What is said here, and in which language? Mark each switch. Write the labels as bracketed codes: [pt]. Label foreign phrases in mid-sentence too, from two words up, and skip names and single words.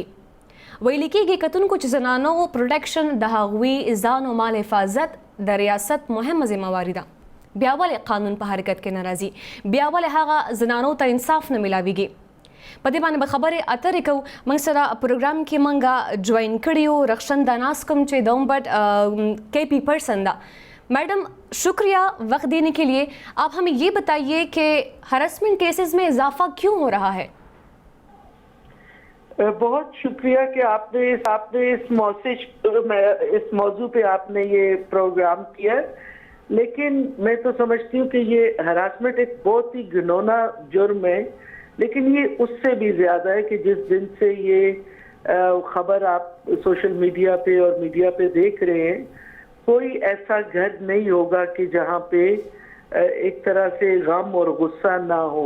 [ps] ویل کېږي کتونکو چې زنانو پروټیکشن د هغوی ځان او مال حفاظت د ریاست مهمه ذمہواري ده. بیا ولې قانون په حرکت کې نه راځي؟ بیا ولې هغه زنانو ته انصاف نه میلاویږي؟ په دې باندې به خبرې اترې کوو. موږ سره پروګرام کې موږ جوائن کړي یو رخشنده ناز کوم چې د امبټ کے پی پرسن ده. [ur] میڈم شکریہ وقت دینے کے لیے. آپ ہمیں یہ بتائیے کہ ہراسمنٹ کیسز میں اضافہ کیوں ہو رہا ہے؟ بہت شکریہ کہ آپ نے اس موضوع پہ آپ نے یہ پروگرام کیا، لیکن میں تو سمجھتی ہوں کہ یہ ہراسمنٹ ایک بہت ہی گھنونا جرم ہے، لیکن یہ اس سے بھی زیادہ ہے کہ جس دن سے یہ خبر آپ [en] social media [ur] پہ اور میڈیا پہ دیکھ رہے ہیں، کوئی ایسا گھر نہیں ہوگا کہ جہاں پہ ایک طرح سے غم اور غصہ نہ ہو.